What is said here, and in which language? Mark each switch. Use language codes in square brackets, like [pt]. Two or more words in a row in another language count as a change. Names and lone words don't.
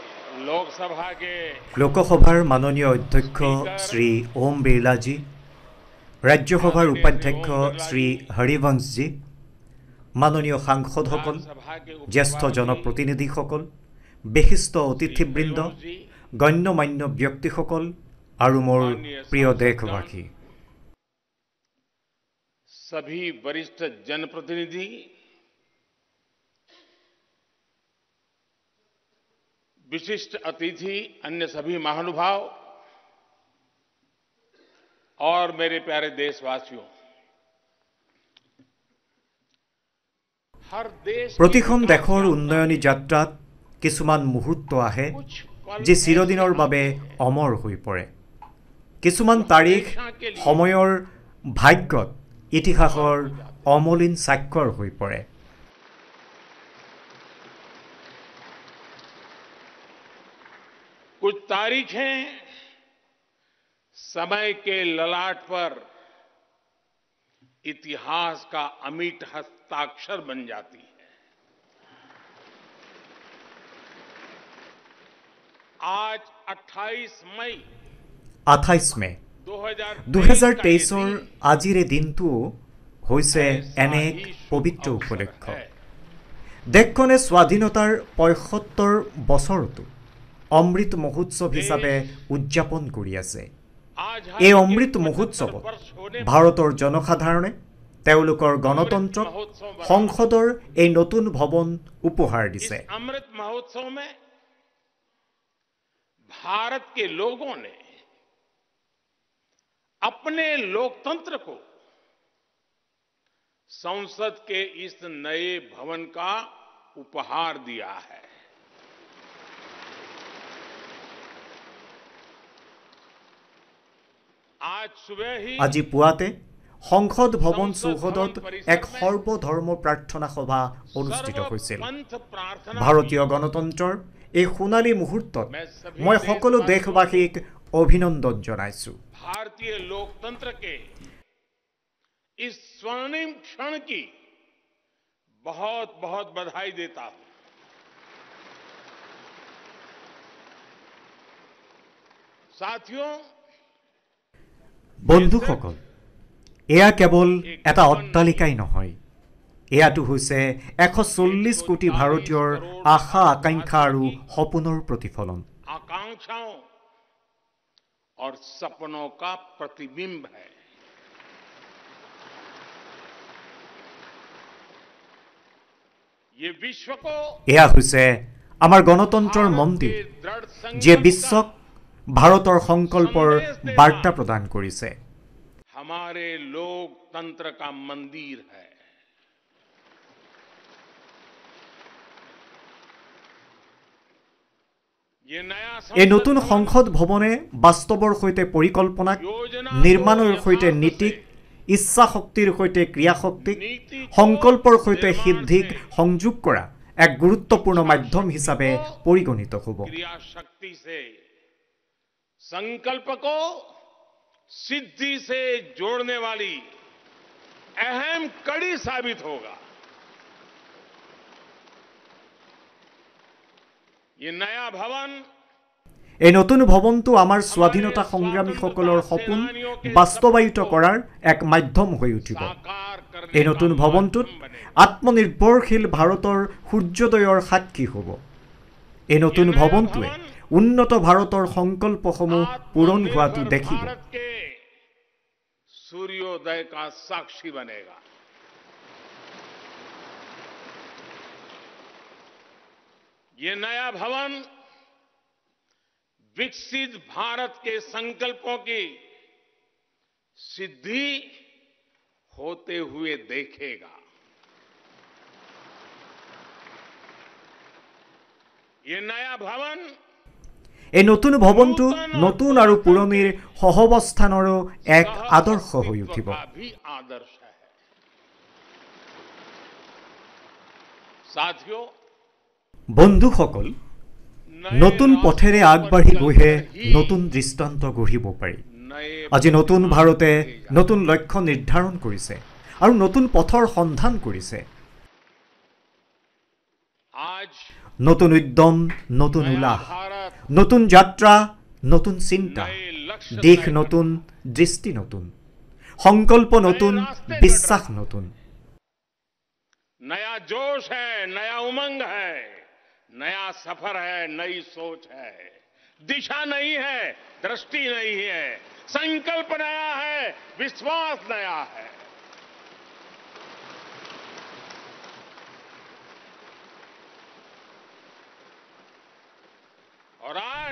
[as] লোকসভাৰ মাননীয় অধ্যক্ষ শ্ৰী ওম বিৰলাজী, ৰাজ্যসভাৰ উপাধ্যক্ষ শ্ৰী হৰিবংশজী, মাননীয় সাংসদসকল, জ্যেষ্ঠ জনপ্ৰতিনিধিসকল, বিশিষ্ট অতিথিবৃন্দ, গণ্যমান্য ব্যক্তিসকল আৰু মোৰ প্ৰিয় দেশবাসী। [hi] सभी वरिष्ठ जनप्रतिनिधि, विशिष्ट अतिथि, अन्य सभी महानुभाव और मेरे प्यारे देशवासियों, [as] প্ৰতিখন দেশৰ উন্নয়নী যাত্ৰাত কিছুমান মুহূৰ্ত আহে যি চিৰদিনৰ বাবে অমৰ হৈ পৰে। কিছুমান তাৰিখ সময়ৰ ভাগ্যত ইতিহাসৰ অমলিন স্বাক্ষৰ হৈ পৰে। [hi] कुछ तारीखें समय के ललाट पर इतिहास का अमिट हस्ताक्षर बन जाती है। आज 28 मई [as] 2023 আজিৰে দিনটো হৈছে এনে এক পবিত্ৰ উপলক্ষ। দেশখনে স্বাধীনতাৰ ৭৫ বছৰতো অমৃত মহোৎসৱ হিচাপে উদযাপন কৰি আছে। এই অমৃত মহোৎসৱত ভাৰতৰ জনসাধাৰণে তেওঁলোকৰ গণতন্ত্ৰক সংসদৰ এই নতুন ভৱন উপহাৰ দিছে। [hi] अमृत महोत्सव में भारत के लोगों ने अपने लोकतंत्र को संसद के इस नए भवन का उपहार दिया है। [as] আজি পুৱাতে সংসদ ভৱন চৌহদত এক সৰ্বধৰ্ম প্ৰাৰ্থনা সভা অনুষ্ঠিত হৈছিল। ভাৰতীয় গণতন্ত্ৰৰ এই সোণালী মুহূৰ্তত মই সকলো দেশবাসীক অভিনন্দন জনাইছো। [hi] भारतीय लोकतंत्र के इस स्वर्णिम क्षण की बहुत बहुत बधाई देता हूं। साथियों, [as] বন্ধুসকল, এয়া কেৱল এটা অট্টালিকাই নহয়, এয়াটো হৈছে 140 কোটি ভাৰতীয়ৰ আশা আকাংক্ষা আৰু সপোনৰ প্ৰতিফলন। [hi] आकांक्षाओं और सपनों का प्रतिबिंब है। ये विश्व को [as] এয়া হৈছে আমাৰ গণতন্ত্ৰৰ মন্দিৰ, যিয়ে বিশ্বক ভাৰতৰ সংকল্পৰ বাৰ্তা প্ৰদান কৰিছে। [hi] हमारे लोकतंत्र का मंदिर है। [as] এই নতুন সংসদ ভৱনে বাস্তৱৰ সৈতে পৰিকল্পনাক, নিৰ্মাণৰ সৈতে নীতিক, ইচ্ছা শক্তিৰ সৈতে ক্ৰিয়াশক্তিক, সংকল্পৰ সৈতে সিদ্ধিক সংযোগ কৰা এক গুৰুত্বপূৰ্ণ মাধ্যম হিচাপে পৰিগণিত হ'ব। [hi] क्रियाशक्ति से संकल्प को सिद्धि से जोड़ने वाली अहम कड़ी साबित होगा। ये नया भवन [as] এই নতুন ভৱনটো আমাৰ স্বাধীনতা সংগ্ৰামীসকলৰ সপোন বাস্তৱায়িত কৰাৰ এক মাধ্যম হৈ উঠিব। এই নতুন ভৱনটোত আত্মনিৰ্ভৰশীল ভাৰতৰ সূৰ্যোদয়ৰ সাক্ষী হ'ব। এই নতুন ভৱনটোৱে উন্নত ভাৰতৰ সংকল্পসমূহ পূৰণ হোৱাটো দেখিব। [hi] सूर्योदय का साक्षी बनेगा। ये नया भवन विकसित भारत के संकल्पों की सिद्धि होते हुए देखेगा। ये नया भवन [as] এই নতুন ভৱনটো নতুন আৰু পুৰণিৰ সহৱস্থানৰো এক আদৰ্শ হৈ উঠিব। বন্ধুসকল, নতুন পথেৰে আগবাঢ়ি গৈহে নতুন দৃষ্টান্ত গঢ়িব পাৰি। আজি নতুন ভাৰতে নতুন লক্ষ্য নিৰ্ধাৰণ কৰিছে আৰু নতুন পথৰ সন্ধান কৰিছে। নতুন উদ্যম, নতুন উল্লাস নতুন যাত্ৰা, নতুন চিন্তা, [hi] नए लक्ष्य [as] দেশ [hi] तय [as] নতুন, দৃষ্টি নতুন, সংকল্প নতুন, বিশ্বাস নতুন। [hi] नया जोश है, नया उमंग है, नया सफर है, नई सोच है, दिशा नहीं है, दृष्टि नहीं है, संकल्प नया है, विश्वास नया है। और आज